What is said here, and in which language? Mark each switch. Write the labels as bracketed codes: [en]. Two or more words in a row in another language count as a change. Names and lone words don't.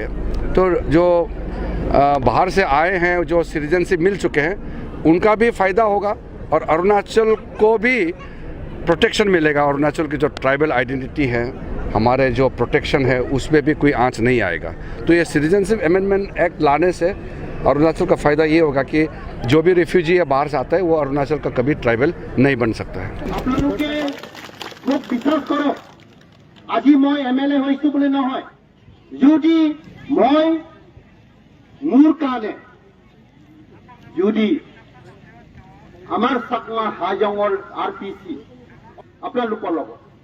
[hi] तो जो बाहर से आए हैं, जो सिटीजनशिप मिल चुके हैं, उनका भी फ़ायदा होगा और अरुणाचल को भी प्रोटेक्शन मिलेगा। अरुणाचल की जो [en] tribal identity [hi] है, हमारे जो प्रोटेक्शन है, उसमें भी कोई आंच नहीं आएगा। तो ये सिटीजनशिप अमेंडमेंट एक्ट लाने से अरुणाचल का फ़ायदा ये होगा कि जो भी रिफ्यूजी है बाहर से आता है वो अरुणाचल का कभी ट्राइबल नहीं बन सकता है। [as] বিশ্বাস কৰক, আজি মই MLA হৈছো বুলি নহয়, যদি মই মোৰ কাৰণে যদি আমাৰ চকমা হাজঙৰ RPC আপোনালোকৰ লগত